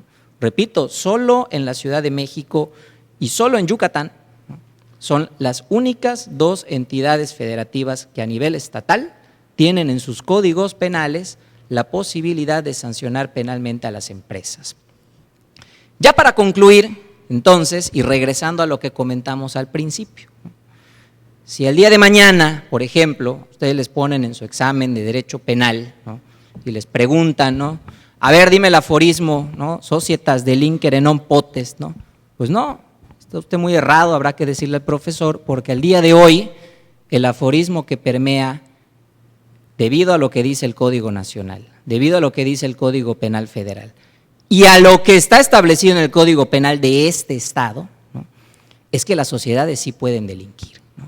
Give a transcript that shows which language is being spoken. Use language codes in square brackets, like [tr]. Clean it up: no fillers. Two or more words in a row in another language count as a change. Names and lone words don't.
[es] Repito, solo en la Ciudad de México y solo en Yucatán, ¿no?, son las únicas dos entidades federativas que a nivel estatal tienen en sus códigos penales la posibilidad de sancionar penalmente a las empresas. Ya para concluir, entonces, y regresando a lo que comentamos al principio, ¿no?, si el día de mañana, por ejemplo, ustedes les ponen en su examen de Derecho Penal, ¿no?, y les preguntan, ¿no?, a ver, dime el aforismo, ¿no?, [la] societas delinquere non potest, [es] ¿no? Pues no, está usted muy errado, habrá que decirle al profesor, porque al día de hoy el aforismo que permea, debido a lo que dice el Código Nacional, debido a lo que dice el Código Penal Federal y a lo que está establecido en el Código Penal de este Estado, ¿no?, es que las sociedades sí pueden delinquir, ¿no?